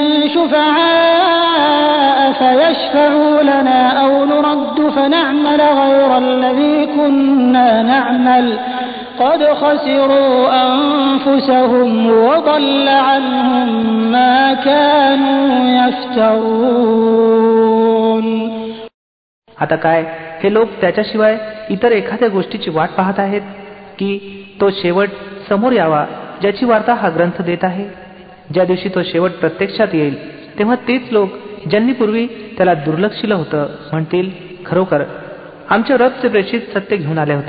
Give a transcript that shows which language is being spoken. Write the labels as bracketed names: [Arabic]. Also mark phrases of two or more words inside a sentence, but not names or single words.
[Arabic] شفعاء فيشفعوا لنا أو نرد فنعمل غير الذي كنا نعمل قد خسروا أنفسهم وضل عنهم ما كانوا يفترون. [Marathi] आता काय हे लोक त्याच्याशिवाय इतर एखाद्या गोष्टीची वाट पाहत आहेत की तो शेवट समोर यावा ज्याची वार्ता हा ग्रंथ देत आहे. ज्या दिवशी तो शेवट प्रत्यक्षात येईल तेव्हा तेच लोक ज्यांनी पूर्वी त्याला दुर्लक्षिलं होतं म्हणतील, खरोखर आमच्या रबचे प्रेषित सत्य घेऊन आले होते.